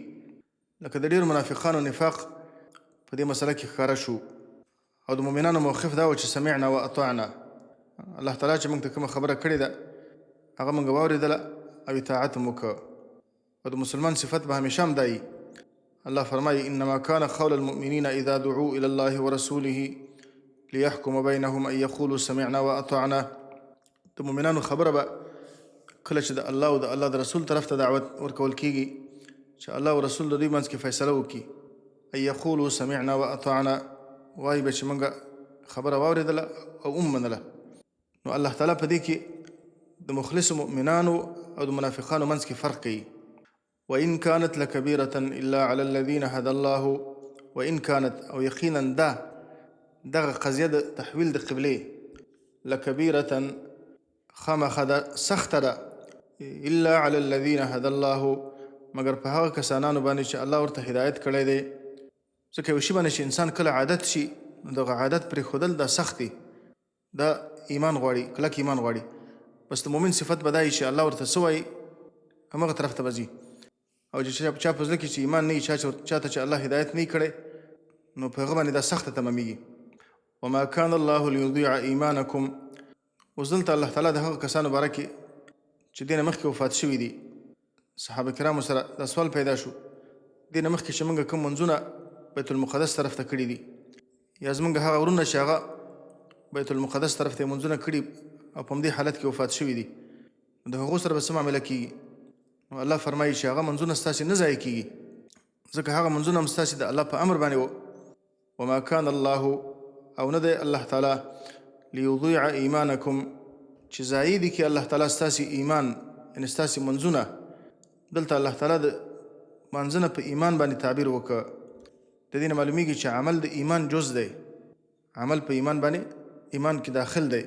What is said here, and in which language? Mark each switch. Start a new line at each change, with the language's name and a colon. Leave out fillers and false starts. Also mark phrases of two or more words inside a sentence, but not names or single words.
Pashto: لکه د ډېرو منافقانو نفاق په دې مسله کې ښکاره شو، او د مؤمنانو موقف دا و چې
Arabic: سمعنا و اطعنا،
Pashto: الله تعالی چې موږ ته کومه خبره کړې ده هغه موږ واورېدله او اطاعت هم وکړه. او د مسلمان صفت به همیشه هم دا وي.
Arabic: الله فرمایي انما كان قول المؤمنین اذا دعوا الى الله ورسوله ليحكم بينهم ان يقولوا سمعنا و اطعنا.
Pashto: د مؤمنانو خبره به کله چې د الله او د الله د رسول طرف ته دعوت ورکول کېږي چې الله او رسول د دوی منځ کې فیصله وکړي
Arabic: ان یقولوا سمعنا واطعنا
Pashto: وایي به چې موږ خبره واورېدله او ومنله. نو الله تعالی په دې کې د مخلصو مؤمنانو او د منافقانو منځ کې فرق کوي.
Arabic: وإن كانت لكبيرة إلا على الذين هدى الله وإن كانت
Pashto: او یقینا دغه قضیه د تحویل د قبلې لکبیرة خامخا ده سخته ده
Arabic: الا على الذين هدى الله
Pashto: مگر په هغه کسانانو باندې چې الله ورته هدایت کړی دی. ځکه یو شي باندې چې انسان کله عادت شي نو دغه عادت پرېښودل دا سخت دی، دا ایمان غواړي، کلک ایمان غواړي. بس د مؤمن صفت به دا وي چې الله ورته څه وایي همغه طرف ته به ځي. او چې چا په زړه کې چې ایمان نه وي، چاته چې الله هدایت نه وي کړی، نو په هغه باندې دا سخته تمامېږي.
Arabic: وما كان الله ليضيع ایمانکم.
Pashto: اوس دلته الله تعالی د هغه کسانو باره کې چې دې نه مخکې وفات شوي دي صحابه کرامو سره دا سوال پیدا شو، دې نه مخکې چې موږ کوم منځونه بیت المقدس طرف ته کړي دي یا زموږ هغه ورونه چې هغه بیت المقدس طرف ته منځونه کړي او په همدې حالت کې وفات شوي دي، د هغو سره به څه معامله کېږي؟ نو الله فرمایي چې هغه منځونه ستاسې نه ضایع کېږي، ځکه هغه منځونه هم ستاسې د الله په امر باندې و.
Arabic: وما كان الله
Pashto: او نه دی الله تعالی
Arabic: لیضیع ایمانکم
Pashto: چې ضایع دي کړي الله تعالی ستاسې ایمان، یعنې ستاسې منځونه. دلته الله تعالی د منځونه په ایمان باندې تعبیر وکړه. د دې نه معلومیږي چې عمل د ایمان جز دی، عمل په ایمان باندې ایمان کې داخل دی.